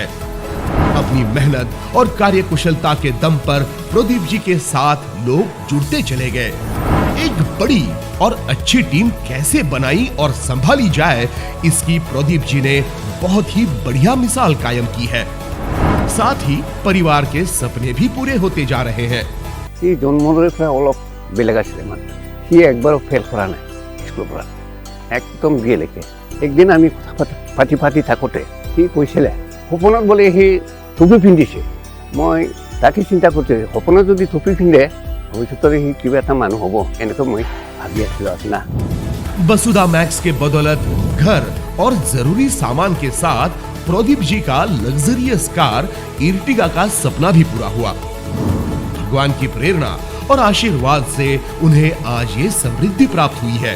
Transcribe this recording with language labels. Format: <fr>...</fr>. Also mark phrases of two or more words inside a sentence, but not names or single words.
<hi>अपनी मेहनत और कार्यकुशलता के दम पर प्रदीप जी के साथ लोग जुड़ते चले गए। एक बड़ी और अच्छी टीम कैसे बनाई और संभाली जाए, इसकी प्रदीप जी ने बहुत ही बढ़िया मिसाल कायम की है। साथ ही परिवार के सपने भी पूरे होते जा रहे हैं।</hi> <as>একবারও ফেল করা নাই স্কুলৰ পৰা, একদম গেলেকে। একদিন আমি পাতি থাকোঁতে সি কৈছিলে সপোনত বোলে সি টুপি পিন্ধিছে। মই তাকে চিন্তা কৰিছোঁ, সপোনত যদি টুপি পিন্ধে ভৱিষ্যতে সি কিবা এটা মানুহ হ'ব, এনেকৈ মই ভাবি আছিলোঁ না।</as> <hi>वसुधा मैक्स के बदौलत घर और जरूरी सामान के साथ प्रदीप जी का</hi> <en>luxurious car</en> <hi>इर्टिगा का सपना भी पूरा हुआ। भगवान की प्रेरणा और आशीर्वाद से उन्हें आज ये समृद्धि प्राप्त हुई है।</hi>